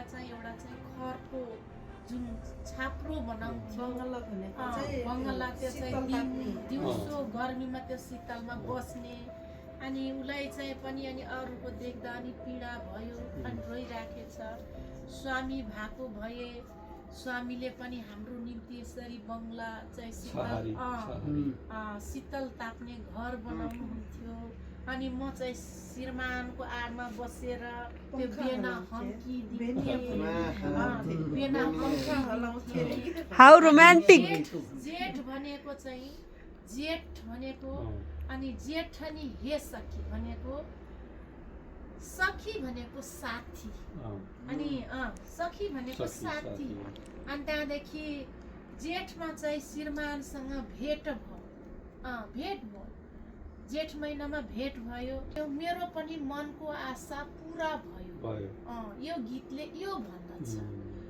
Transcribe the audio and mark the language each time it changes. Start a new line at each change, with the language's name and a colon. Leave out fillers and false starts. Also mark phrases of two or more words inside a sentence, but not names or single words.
Nepali: चाहिँ एउटा चाहिँ खरको जुन छाप्रो बनाउँथ्यो बङ्गला त्यो चाहिँ दिउँसो गर्मीमा त्यो शीतलमा बस्ने अनि उसलाई चाहिँ पनि अनि अरूको देख्दा अनि पीडा भयो अनि रोइराखेछ स्वामी भएको भए स्वामीले पनि हाम्रो निम्ति यसरी बङ्गला चाहिँ शीतल ताप्ने घर बनाउनुहुन्थ्यो अनि म चाहिँ श्रीमानको आडमा बसेर त्यो बेना हम्की
English: How romantic
Nepali: जेठ भनेको अनि जेठनी हे सखी भनेको साथी अनि सखी भनेको साथी अनि त्यहाँदेखि जेठमा चाहिँ श्रीमानसँग भेट भयो जेठ महिनामा भेट भयो मेरो पनि मनको आशा पुरा भयो यो गीतले यो भन्दछ